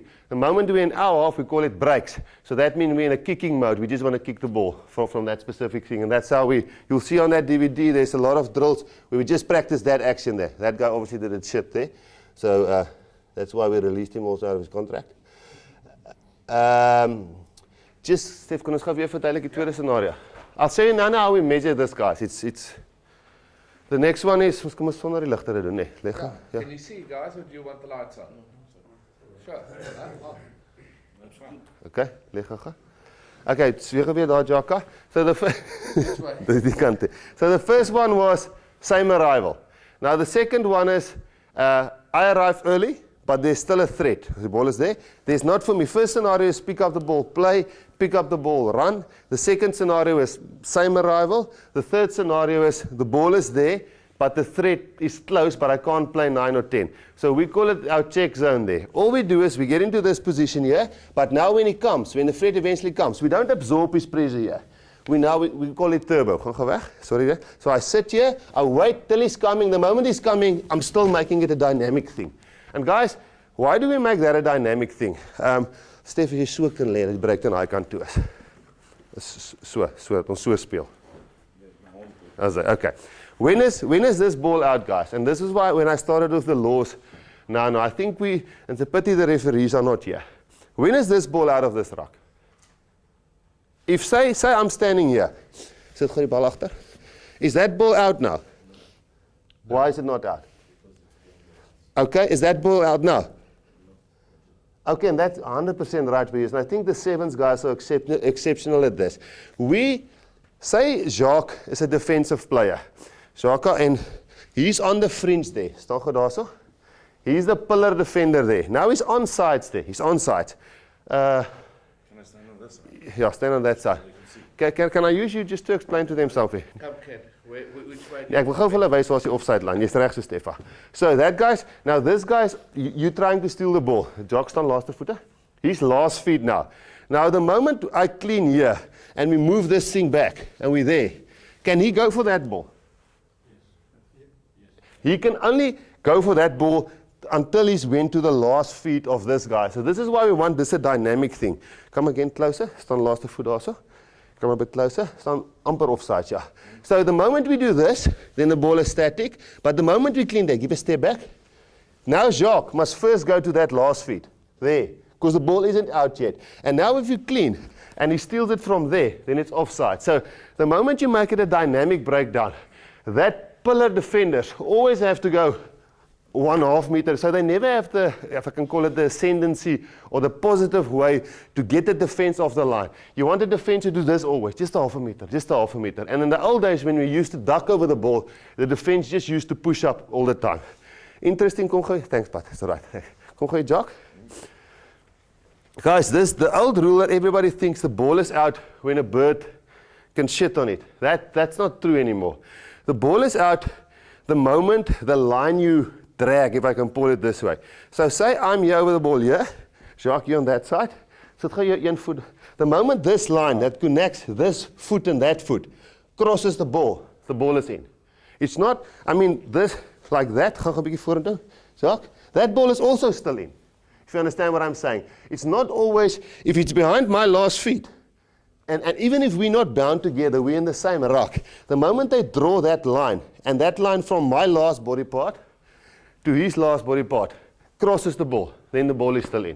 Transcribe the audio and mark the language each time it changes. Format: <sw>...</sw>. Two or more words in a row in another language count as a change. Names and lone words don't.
<en>The moment we're in our half, we call it breaks. So that means we're in a kicking mode. We just want to kick the ball from that specific thing. And that's how you'll see on that DVD, there's a lot of drills where we just practice that action there. That guy obviously did it shit there. So that's why we released him also out of his contract. Just,</en> <af>Stef, kan ons gou weer verduidelik die tweede scenario.</af> <en>I'll show you now how we measure this, guys. It's the next one is,</en> <af>ons kom ons sonder die ligte doen, nee. Leg hom. Ja.</af> <en>Can you see, guys, or do you want the lights on? Sure.</en> <af>Okay, leg hom. Okay, weer daar, Jaka.</af> <en>So the first one was same arrival. Now the second one is I arrive early, but there's still a threat. The ball is there. There's not for me. First scenario is pick up the ball, play, pick up the ball, run. The second scenario is same arrival. The third scenario is the ball is there, but the threat is close, but I can't play 9 or 10. So we call it our check zone there. All we do is we get into this position here, but now when he comes, when the threat eventually comes, we don't absorb his pressure here. We call it turbo.</en> <af>Gaan weg.</af> <en>Sorry. So I sit here, I wait till he's coming. The moment he's coming, I'm still making it a dynamic thing. And guys, why do we make that a dynamic thing?</en> <af>Stef, as jy so kan lê, dit breek dan hy kant toe is. So, ons so speel.</af> <en>Okay. When is this ball out, guys? And this is why when I started with the laws, no, I think it's a pity the referees are not here. When is this ball out of this rock? If say I'm standing here, sit gou die bal agter. Is that ball out now? Why is it not out? Okay, is that ball out now? Okay, and that's 100% right for you. And I think the sevens guys are exceptional at this. We say Jacques is a defensive player. Jacques, and he's on the fringe there.</en> <af>Staan goed daarso?</af> <en>He's the pillar defender there. Now he's on sides there. He's on sides. Can I stand on this side? Yeah, stand on that side. Can I use you just to explain to them something? Come, Ken. Which way?</en> <af>Ja, ek wil gou vir hulle wys waar is die</af> <en>offside line.</en> <af>Jy's reg so Steffa.</af> <en>So that guy's, now this guy's, you trying to steal the ball.</en> <af>Jacques staan laaste voete.</af> <en>He's last feet now. Now the moment I clean here and we move this thing back and we're there, can he go for that ball? Yes. He can only go for that ball until he's went to the last feet of this guy. So this is why we want this a dynamic thing. Come again closer.</en> <af>Staan laaste voet daarso.</af> <en>Come a bit closer.</en> <af>Staan amper offside, yeah.</af> <en>So the moment we do this, then the ball is static. But the moment we clean that, give a step back. Now Jacques must first go to that last feet. There. Because the ball isn't out yet. And now if you clean, and he steals it from there, then it's offside. So the moment you make it a dynamic breakdown, that pillar defenders always have to go 1.5 meters. So they never have the, if I can call it the ascendancy or the positive way to get the defense off the line. You want the defense to do this always, just 0.5 meter, just 0.5 meter. And in the old days when we used to duck over the ball, the defense just used to push up all the time. Interesting,</en> <af>kom gou.</af> <en>Thanks, Pat. It's all right.</en> <af>Kom gou, Jacques.</af> <en>Guys, the old rule that everybody thinks the ball is out when a bird can shit on it. That's not true anymore. The ball is out the moment the line you drag, if I can pull it this way. So say I'm here with the ball here, Jacques, you on that side. So one foot. The moment this line that connects this foot and that foot crosses the ball is in. It's not, I mean, this, like that,</en> <af>gaan 'n bietjie vorentoe, Jacques,</af> <en>that ball is also still in. If you understand what I'm saying. It's not always, if it's behind my last feet, and even if we're not bound together, we're in the same rock. The moment they draw that line, and that line from my last body part to his last body part crosses the ball, then the ball is still in.</en>